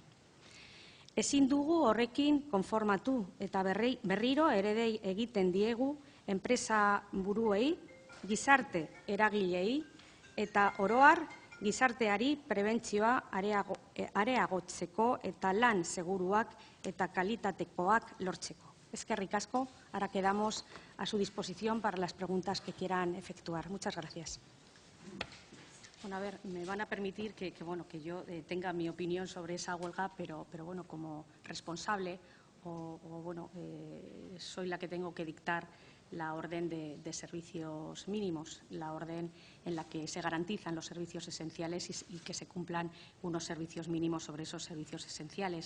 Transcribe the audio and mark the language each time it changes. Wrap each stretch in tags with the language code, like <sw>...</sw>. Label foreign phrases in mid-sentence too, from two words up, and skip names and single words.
<eu>Ezin dugu horrekin konformatu eta berriro eredei egiten diegu enpresa buruei, gizarte eragilei eta oroar gizarteari prebentzioa areagotzeko eta lan seguruak eta kalitatekoak lortzeko. Eskerrik asko,</eu> <es>ahora quedamos a su disposición para las preguntas que quieran efectuar. Muchas gracias. Bueno, a ver, me van a permitir que yo tenga mi opinión sobre esa huelga, pero bueno, como responsable soy la que tengo que dictar la orden de servicios mínimos, la orden en la que se garantizan los servicios esenciales y que se cumplan unos servicios mínimos sobre esos servicios esenciales.</es>